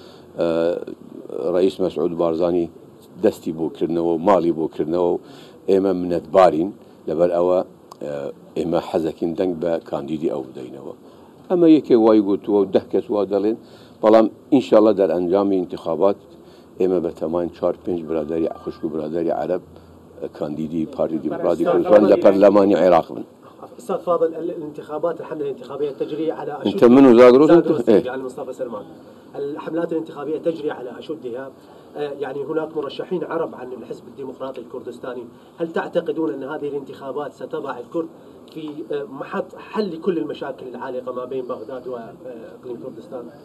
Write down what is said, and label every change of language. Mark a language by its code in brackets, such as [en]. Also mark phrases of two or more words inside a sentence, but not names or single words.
[ckb] ڕئیس مەسعود بارزانی دەستی بۆکردنەوە و ماڵی بۆکردنەوە و ئێمە منەتبارین لەبەر ئەوە ئێمە حەزەکەین دەنگ بە کاندیدی ئەو بدەینەوە ئەمە یەکێ وای گوتووە و 10 کەس وا دەڵێن بەڵام ئینشاءڵڵا دەرئەنجامی انتخابات ئێمە بە تەمان 4-5 برادری خوشک و برادری عەرەب كانديدي بارتي ديمقراطي كردستان لبرلماني عراق من. [ar] استاذ فاضل الانتخابات الحملة الانتخابية تجري على أشد انت منو زاغروس انت؟ على مصطفى سلمان. الحملات الانتخابية تجري على أشدها يعني هناك مرشحين عرب عن الحزب الديمقراطي الكردستاني، هل تعتقدون أن هذه الانتخابات ستضع الكرد في محط حل كل المشاكل العالقة ما بين بغداد وإقليم كردستان؟